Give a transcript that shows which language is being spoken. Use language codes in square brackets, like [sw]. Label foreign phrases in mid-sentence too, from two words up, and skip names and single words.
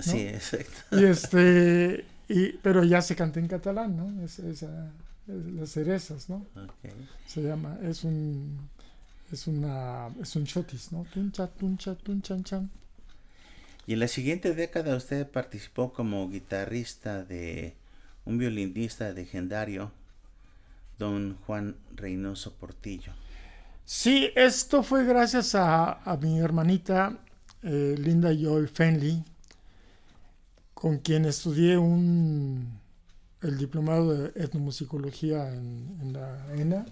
[es] Sí, exacto. Pero ya se canta en catalán, ¿no? Las cerezas, ¿no? Okay. Se llama, es un chotis, ¿no? Tuncha, tuncha, tunchan, chan. Y en la siguiente década usted participó como guitarrista de un violinista legendario, don Juan Reynoso Portillo. Sí, esto fue gracias a mi hermanita Linda Joy Fenley, con quien estudié el diplomado de etnomusicología en la ENA, ¿no?